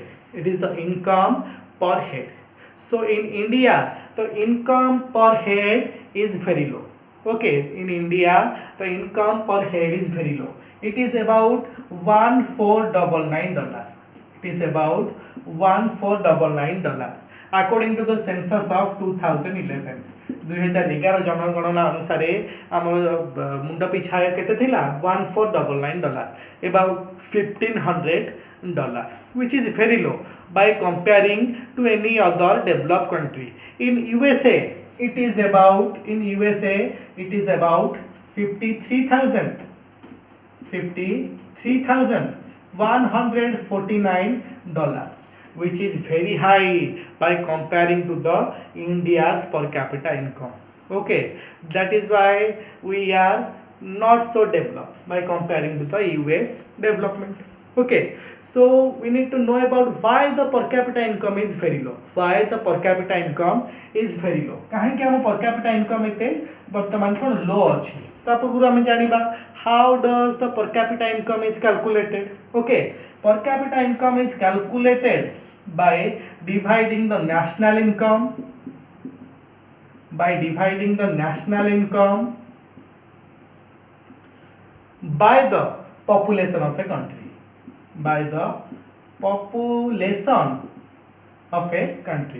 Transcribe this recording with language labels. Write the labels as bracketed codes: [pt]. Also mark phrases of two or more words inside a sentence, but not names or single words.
[en] It is the income per head. So in India, the income per head is very low. Okay, in India, the income per head is very low. It is about $1499. It is about $1499 according to the census of 2011. [or] 2011 ଜନଗଣନା ଅନୁସାର ଆମ ମୁଣ୍ଡ ପିଛା କେତେ ଥିଲା $1499, [en] about $1500, which is very low by comparing to any other developed country. In USA it is about 53,000, $53,149, which is very high by comparing to the India's per capita income. Okay, that is why we are not so developed by comparing to the US development. Okay, so we need to know about why the per capita income is very low. Why the per capita income is very low? [or] କାହେ କି ହମ [en] per capita income [or] ଏତେ ବର୍ତ୍ତମାନ କଣ ଲୋ ଅଛି. ତା ପୂର୍ବ ହମ ଜାଣିବା [en] how does the per capita income is calculated. Okay, per capita income is calculated by dividing the national income by the population of a country, by the population of a country.